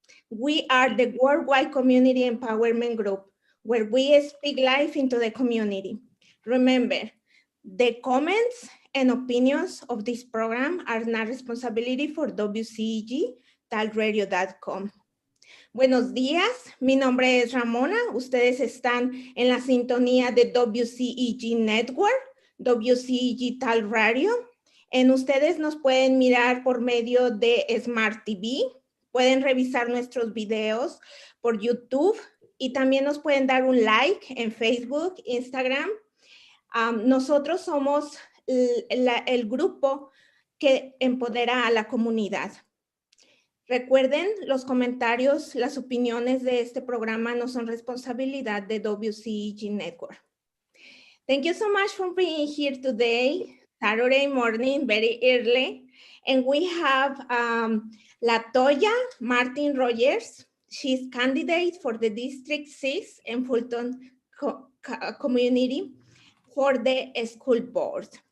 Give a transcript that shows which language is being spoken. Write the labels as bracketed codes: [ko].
[en] We are the Worldwide Community Empowerment Group, where we speak life into the community. Remember, the comments and opinions of this program are not responsibility for WCEG-radio.com. [es] Buenos días, mi nombre es Ramona, ustedes están en la sintonía de WCEG Network, WCEG Tal Radio, ustedes nos pueden mirar por medio de Smart TV, pueden revisar nuestros videos por YouTube y también nos pueden dar un like en Facebook, Instagram. Nosotros somos el grupo que empodera a la comunidad. Recuerden, los comentarios, las opiniones de este programa no son responsabilidad de WCEG Network. [en] Thank you so much for being here today, Saturday morning, very early. And we have LaToya Martin Rogers. She's candidate for the District 6 and Fulton community for the school board.